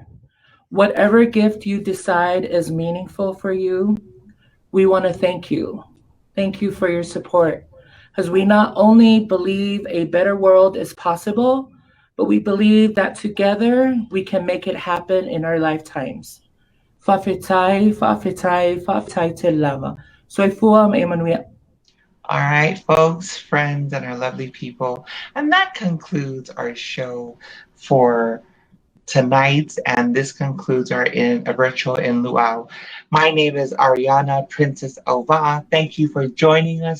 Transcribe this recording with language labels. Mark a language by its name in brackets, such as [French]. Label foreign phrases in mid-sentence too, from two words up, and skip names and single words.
[English] Whatever gift you decide is meaningful for you, we want to thank you. Thank you for your support, because we not only believe a better world is possible, but we believe that together we can make it happen in our lifetimes. [Samoan] Fa'afetai, fa'afetai, fa'afetai te lava. Soifua Emmanuel. [English] All right, folks, friends, and our lovely people. And that concludes our show for tonight. And this concludes our virtual in-LIEU'AU. My name is Arrianna, Princess Auva'a. Thank you for joining us.